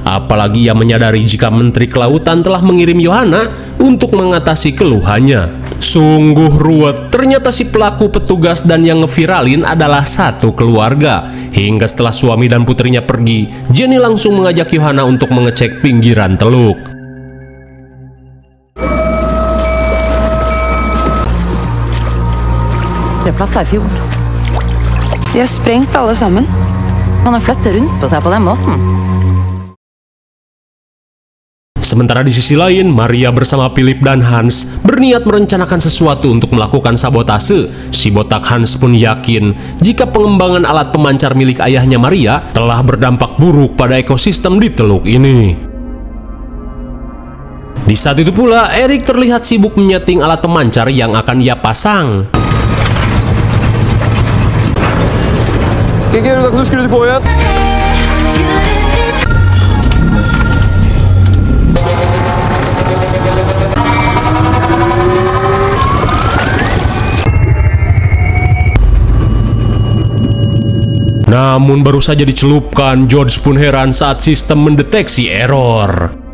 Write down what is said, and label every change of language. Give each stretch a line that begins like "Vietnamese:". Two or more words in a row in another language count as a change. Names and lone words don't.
Indonesian: Apalagi ia menyadari jika Menteri Kelautan telah mengirim Johanna untuk mengatasi keluhannya. Sungguh ruwet, ternyata si pelaku petugas dan yang ngeviralin adalah satu keluarga. Hingga setelah suami dan putrinya pergi, Jenny langsung mengajak Johanna untuk mengecek pinggiran teluk.
Norwegian: Plass her i fjorden. De har sprengt alle sammen. Kan de flytte rundt på seg på den måten?
Indonesian: Sementara di sisi lain, Maria bersama Philip dan Hans berniat merencanakan sesuatu untuk melakukan sabotase. Si botak Hans pun yakin jika pengembangan alat pemancar milik ayahnya Maria telah berdampak buruk pada ekosistem di teluk ini. Di saat itu pula, Erik terlihat sibuk menyeting alat pemancar yang akan ia pasang.
Swedish: Nu skruvar du på igen.
Indonesian: Namun baru saja dicelupkan, George pun heran saat sistem mendeteksi error.